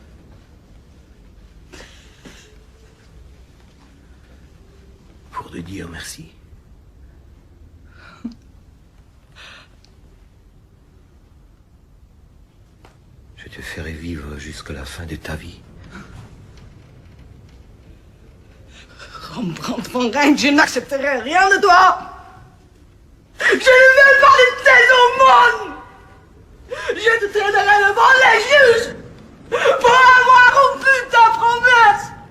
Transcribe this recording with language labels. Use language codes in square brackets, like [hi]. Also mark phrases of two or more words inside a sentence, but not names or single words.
[fr] Pour te dire merci. Je te ferai vivre jusqu'à la fin de ta vie. Rembrandt von Rijn, je n'accepterai rien de toi. Je ne veux pas de tes aumônes. Je te traînerai devant les juges pour avoir rompu ta promesse.